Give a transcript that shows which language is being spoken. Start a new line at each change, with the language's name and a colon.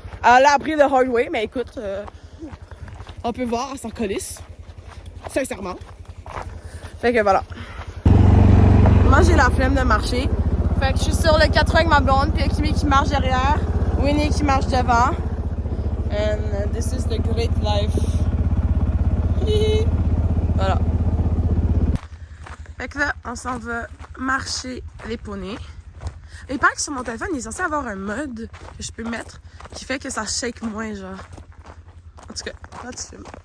French: Elle a appris le
English: hard way,
French: mais écoute, on peut voir, elle s'en colisse. Sincèrement. Fait que voilà. Moi, j'ai la flemme de marcher. Fait que je suis sur le 4 avec ma blonde, puis Kimi qui marche derrière, Winnie qui marche devant.
English: And this is the great life.
French: Voilà. Fait que là, on s'en va marcher les poneys. Et il paraît que sur mon téléphone, il est censé avoir un mode que je peux mettre qui fait que ça shake moins, genre. En tout cas, là, tu filmes.